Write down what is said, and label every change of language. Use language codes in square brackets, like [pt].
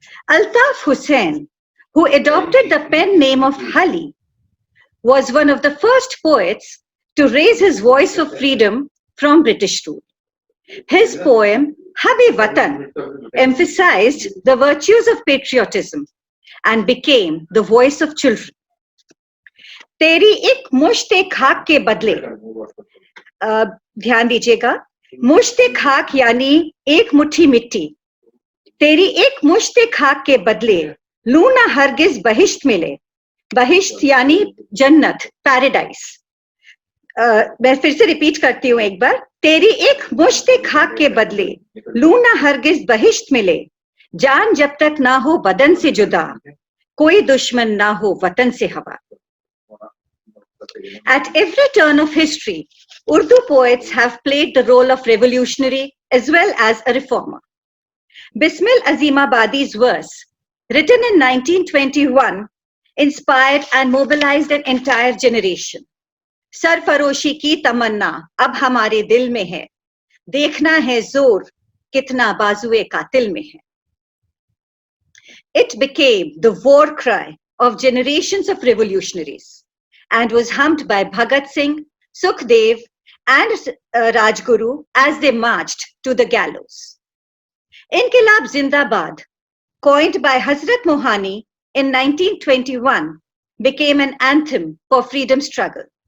[en] Altaf Hussain, who adopted the pen name of Hali, was one of the first poets to raise his voice for freedom from British rule. His poem, Habi Watan, emphasized the virtues of patriotism and became the voice of children. [hi] तेरी एक मुश्त खाक के बदले, ध्यान दीजिएगा, मुश्त खाक यानी एक मुट्ठी मिट्टी, तेरी एक मुश्त खाक के बदले लू ना हरगिज बहिश्त मिले, बहिश्त यानी जन्नत, पैराडाइज। मैं फिर से रिपीट करती हूँ एक बार, तेरी एक मुश्त खाक के बदले लू ना हरगिज बहिश्त मिले, जान जब तक ना हो बदन से जुदा, कोई दुश्मन ना हो वतन से हवा। [en] At every turn of history, Urdu poets have played the role of revolutionary as well as a reformer. Bismil Azimabadi's verse, written in 1921, inspired and mobilized an entire generation. [hi] सरफरोशी की तमन्ना अब हमारे दिल में है, देखना है जोर कितना बाजुए कातिल में है. [en] It became the war cry of generations of revolutionaries and was hummed by Bhagat Singh, Sukhdev and Rajguru as they marched to the gallows. Inqilab Zindabad, coined by Hazrat Mohani in 1921, became an anthem for freedom struggle.